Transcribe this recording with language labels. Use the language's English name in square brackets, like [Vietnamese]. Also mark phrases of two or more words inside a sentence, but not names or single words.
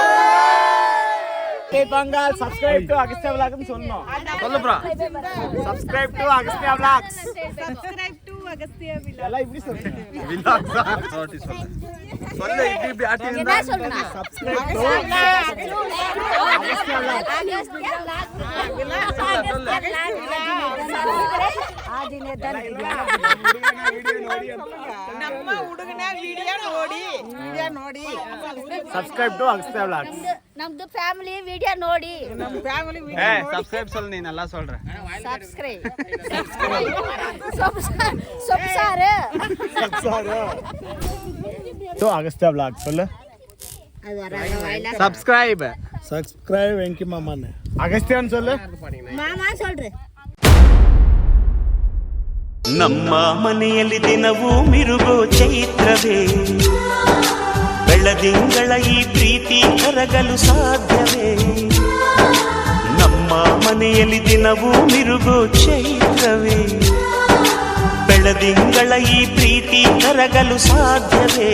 [Tamil] ஹாப்பி பொங்கல். [English] subscribe to Agastya vlog [Tamil] னு சொன்னோம். சொல்லு ப்ரோ. [English] subscribe to Agastya vlogs. subscribe to Agastya vlog. [Tamil] எல்லாம் இப்படி சொல்லுங்க. vlog தான் சொல்லு. சொல்லு இப்படி ஆட்டி என்ன சொல்றா? [English] subscribe to Agastya vlog. [Kannada] ನಮ್ಮ ಹುಡುಗನ ವಿಡಿಯೋ ನೋಡಿ [English] subscribe to Agastya vlogs. [Kannada] ನಮ್ದು ಫ್ಯಾಮಿಲಿ ವಿಡಿಯೋ ನೋಡಿ [Tamil] சப்ஸ்கிரைப் சொல்லு, நீ நல்லா சொல்ற. [Kannada] ಸಬ್ಸ್ಕ್ರೈಬ್ ಸೊಪ್ಸಾರು [English] to Agastya vlogs சொல்லு. [Tamil] சப்ஸ்கிரைப். சப்ஸ்கிரைப் வெங்கி மாமான்னு. அகஸ்தியான்னு சொல்லு. மாமா சொல்றேன். [Kannada] ನಮ್ಮ ಮನೆಯಲ್ಲಿ ದಿನವೂ ಮಿರುಗೋ ಚೈತ್ರವೇ, ಬೆಳದಿಂಗಳ ಈ ಪ್ರೀತಿ ಕರಗಲು ಸಾಧ್ಯವೇ? ನಮ್ಮ ಮನೆಯಲ್ಲಿ ದಿನವೂ ಮಿರುಗೋ ಚೈತ್ರವೇ, ಬೆಳದಿಂಗಳ ಈ ಪ್ರೀತಿ ಕರಗಲು ಸಾಧ್ಯವೇ?